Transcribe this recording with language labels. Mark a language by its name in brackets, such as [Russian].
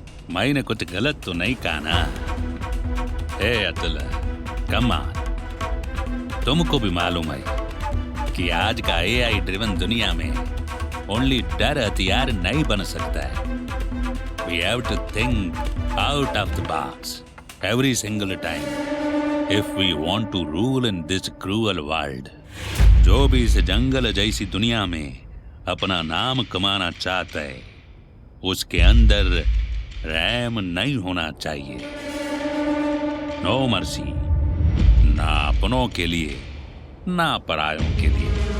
[Hindi] मैंने कुछ गलत तो नहीं कहा ना? हे अतुल, [English] Come on. [Hindi] तुमको भी मालूम है कि आज का AI ड्रिवन दुनिया में ओनली डर हथियार नहीं बन सकता है। [English] We have to think out of the box every single time if we want to rule in this cruel world. [Hindi] जो भी इस जंगल जैसी दुनिया में अपना नाम कमाना चाहता है, उसके अंदर रहम नहीं होना चाहिए। [English] no mercy, [Hindi] ना अपनों के लिए ना परायों के लिए।